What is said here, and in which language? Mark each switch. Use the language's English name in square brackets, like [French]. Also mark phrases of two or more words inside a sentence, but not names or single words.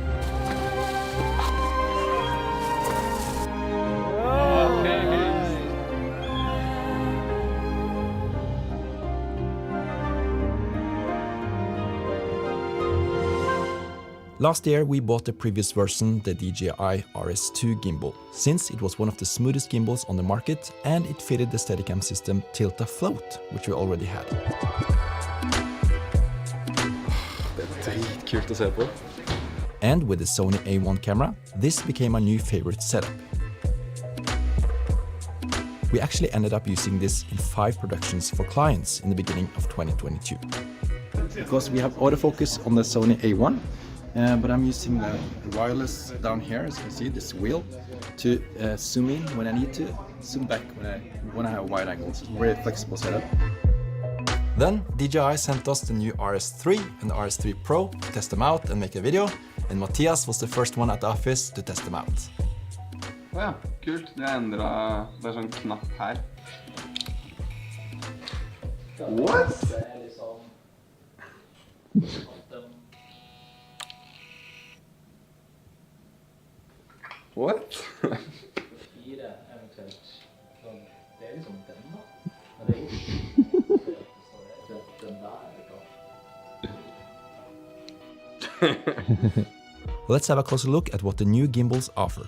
[English] Last year we bought the previous version, the DJI RS2 gimbal, since it was one of the smoothest gimbals on the market and it fitted the Steadicam system Tilta Float, which we already had. [Norwegian] Det kult å se på. [English] And with the Sony A1 camera, this became our new favorite setup. We actually ended up using this in 5 productions for clients in the beginning of 2022. Because we have autofocus on the Sony A1, but I'm using the wireless down here, as you can see, this wheel, to zoom in when I need to, zoom back when I have wide angles. It's a very flexible setup. Then DJI sent us the new RS3 and the RS3 Pro to test them out and make a video, and Mathias was the first one at the office to test them out. [Norwegian] Ja, kult. Det endret, det sånn knapp her. [English] What? What? Let's have a closer look at what the new gimbals offer.